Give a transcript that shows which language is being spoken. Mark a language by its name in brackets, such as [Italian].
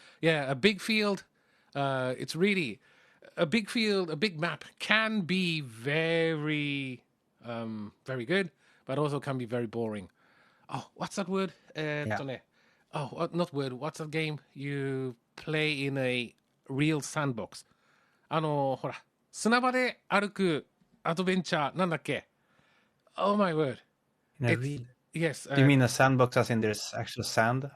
[English] Yeah, a big field. It's really a big field, a big map can be very, very good, but also can be very boring. Oh, what's that word? Oh, not word. What's that game you play in a real sandbox? [Japanese] ほら、砂場で歩くアドベンチャーなんだっけ? [English] Oh my word. Yes. Do you mean a sandbox as in there's actual sand?